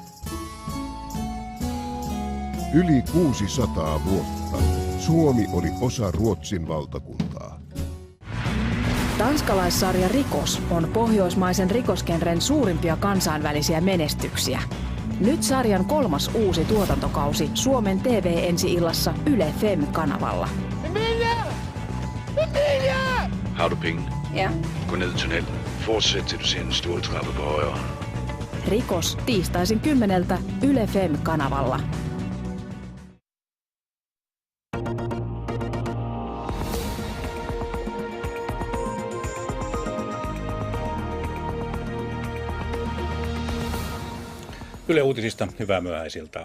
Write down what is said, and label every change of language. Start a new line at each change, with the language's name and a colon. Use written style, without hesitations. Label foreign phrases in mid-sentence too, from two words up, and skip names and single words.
Finnish: Yli 600 vuotta Suomi oli osa Ruotsin valtakuntaa. Tanskalaissarja Rikos on pohjoismaisen rikosgenren suurimpia kansainvälisiä menestyksiä. Nyt sarjan 3. uusi tuotantokausi Suomen TV ensi-illassa Yle Fem-kanavalla.
Danish: Har du penge? Ja. Gå ned i tunnelen. Fortsæt til du ser en stor trappe på højre.
Finnish: Rikos tiistaisin 10 Yle Fem-kanavalla. Yle Uutisista hyvää myöhäisiltaa.